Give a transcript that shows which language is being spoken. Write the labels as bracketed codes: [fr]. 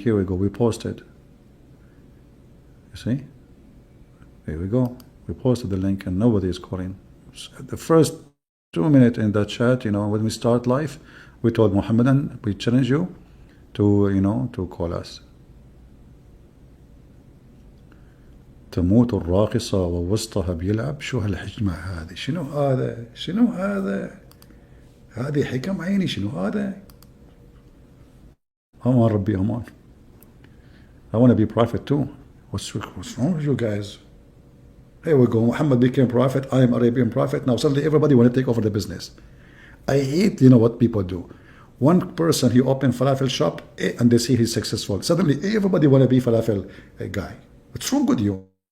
[en] Here we go. We posted. You see? Here we go. We posted the link and nobody is calling. The first 2 minutes in that chat, you know, when we start live, we told Muhammadan, we challenge you to, you know, to call us. [ar] تموت الراقصة ووسطها بيلعب شو هالحجمة هذه شنو هذا شنو هذا هذه حكم عيني شنو هذا أمان ربي أمان. [en] I want to be prophet too. What's wrong with you guys? Here we go. Muhammad became prophet. I am Arabian Prophet. Now suddenly everybody want to take over the business. I hate, you know, what people do. One person, he opened falafel shop and they see he's successful. Suddenly everybody want to be falafel guy. What's wrong with you?